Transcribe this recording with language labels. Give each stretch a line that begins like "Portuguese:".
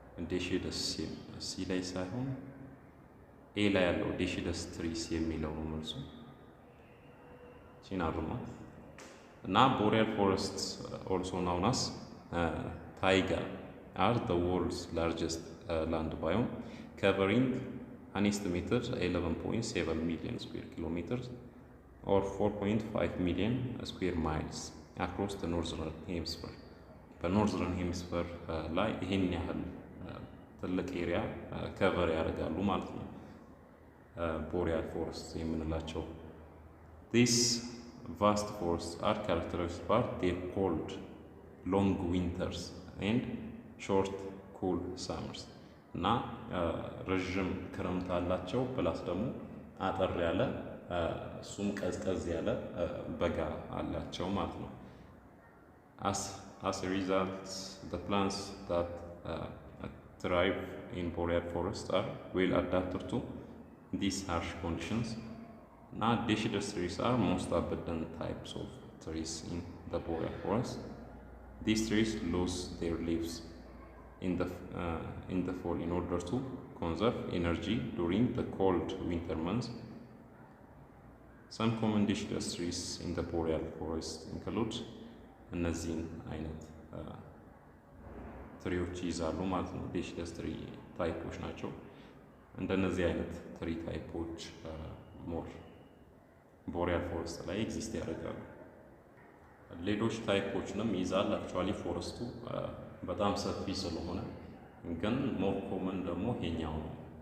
Amharic: ዴሺደስ ሲ ላይ ሳይሆን ኤ ላይ ያለው ዴሺደስ ትሪስ የሚለው ነው መልሱ።
English: ሲናሩማ እና ቦሪያል ፎረስትስ ኦልሶ ናውን አስ ታይጋ are the world's largest land biome, covering an estimated 11.7 million square kilometers or 4.5 million square miles across the northern hemisphere.
Amharic: በኖርዘርን ሄሚስፌር ላይ ይሄን ያህል ትልቅ ኤሪያ ከቨር ያደርጋሉ ማለት ነው ቦሪያል ፎረስት የምንላቸው።
English: These vast forests are characterized by their cold, long winters and short, cool summers.
Amharic: እና ረዥም ክረምት አላቸው ፕላስ ደግሞ አጠር ያለ እሱም ቀዝቀዝ ያለ በጋ አላቸው ማለት ነው።
English: As a result, the plants that thrive in boreal forests are well adapted to these harsh conditions. Now, deciduous trees are most abundant types of trees in the boreal forest. These trees lose their leaves in the fall in order to conserve energy during the cold winter months. Some common deciduous trees in the boreal forest include
Amharic: እነዚህን አይነት ትሪዎች ይይዛሉ ማለት ነው። ዴሺደስ ትሪ ታይፖች ናቸው። እንደነዚህ አይነት ትሪ ታይፖች ሞር ቦሪያል ፎረስት ላይ ኤግዚስት ያደርጋሉ። ሌሎች ታይፖችንም ይይዛል። አክቹዋሊ ፎረስቱ በጣም ሰፊ ስለሆነ ግን ሞር ኮመን ደግሞ ይሄኛው ነው።